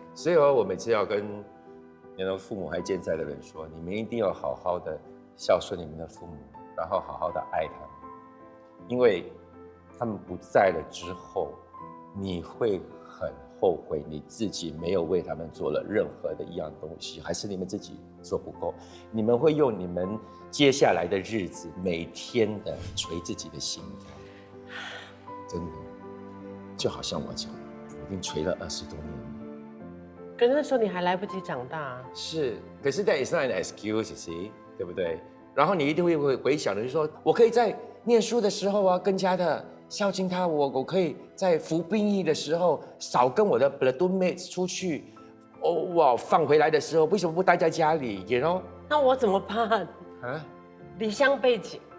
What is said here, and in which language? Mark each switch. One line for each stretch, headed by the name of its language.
Chinese: 所以我每次要跟父母还健在的人说，你们一定要好好的孝顺你们的父母，然后好好的爱他们，因为他们不在了之后，你会很后悔你自己没有为他们做了任何的一样东西，还是你们自己做不够。你们会用你们接下来的日子每天的捶自己的心肝，真的，就好像我讲，已经捶了20多年了。可是那时候你还来不及长大。是，可是
English: that is not an excuse，
Chinese: 对不对？然后你一定会回想的，就是说我可以在念书的时候更加的孝敬他，我可以在服兵役的时候少跟我的 platoon mates 出去，放回来的时候为什么不待在家里 ？
English: You know？
Chinese: 那我怎么办？离乡背井，